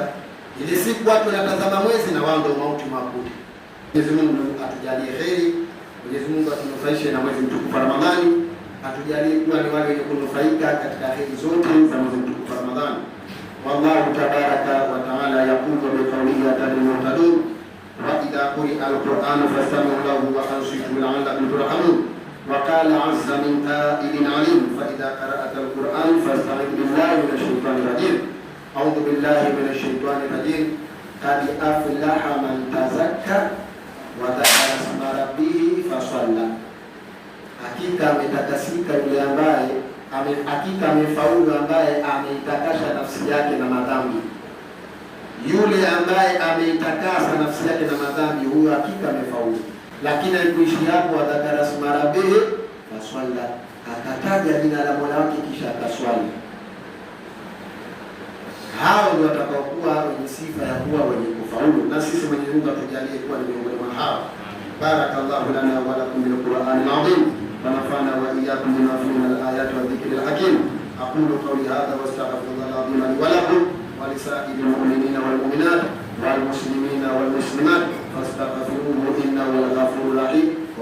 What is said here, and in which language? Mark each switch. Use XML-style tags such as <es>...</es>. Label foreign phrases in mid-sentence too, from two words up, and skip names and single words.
<sw>Ile siku watu wanatazama mwezi na wao ndio mauti makuti. Mwenyezi Mungu atujalie kheri, Mwenyezi Mungu atunufaishe na mwezi mtukufu wa Ramadhani, atujalie kuwa ni wale wenye kunufaika katika kheri zote za mwezi mtukufu wa Ramadhani.</sw> <ar>والله تبارك وتعالى يقول بقوله المهتدون وإذا قرئ القرآن فاستمعوا له وأنصتوا لعلكم ترحمون. وقال عز من قائل عليم فإذا قرأت القرآن فاستعذ بالله من الشيطان الرجيم. أعوذ بالله من الشيطان الرجيم. قد أفلح من تزكى وذكر اسم ربه فصلى,</ar> <sw>hakika ametakasika yule ambaye hakika amefaulu ambaye ameitakasha nafsi yake na madhambi. Yule ambaye ameitakasa nafsi yake na madhambi, huyo hakika amefaulu. Lakini alikuishi hapo,</sw> <ar>وذكر اسم ربه فصلى,</ar> <sw>akataja jina la Mola wake kisha akaswali. Hao ndio watakaokuwa wenye sifa ya kuwa wenye kufaulu, na sisi Mwenyezi Mungu atujalie kuwa ni miongoni mwa hao.</sw> <ar>بارك الله لنا ولكم بالقرآن العظيم ونفعنا وإياكم بما فيه من الآيات والذكر الحكيم. أقول قولي هذا وأستغفر الله العظيم لي ولكم ولسائر المؤمنين والمؤمنات والمسلمين والمسلمات فاستغفروه إنه هو الغفور الرحيم.</ar>